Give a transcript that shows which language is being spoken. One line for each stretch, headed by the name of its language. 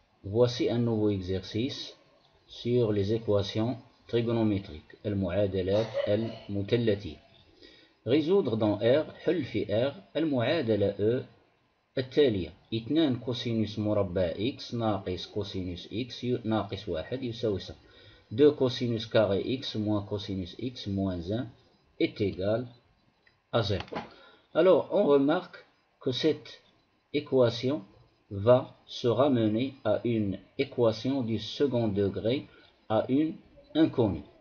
French: Voici un nouveau exercice sur les équations trigonométriques.
Arabic: المعادلات المثلثية.
French: résoudre dans R.
Arabic: حل في R المعادلة E التالية. 2 كوسينوس مربع X ناقص كوسينوس X ناقص 1 يساوي 0.
French: 2 cosinus carré X moins cosinus X moins 1 est égal à 0. Alors, on remarque que cette équation va se ramener à une équation du second degré à une inconnue.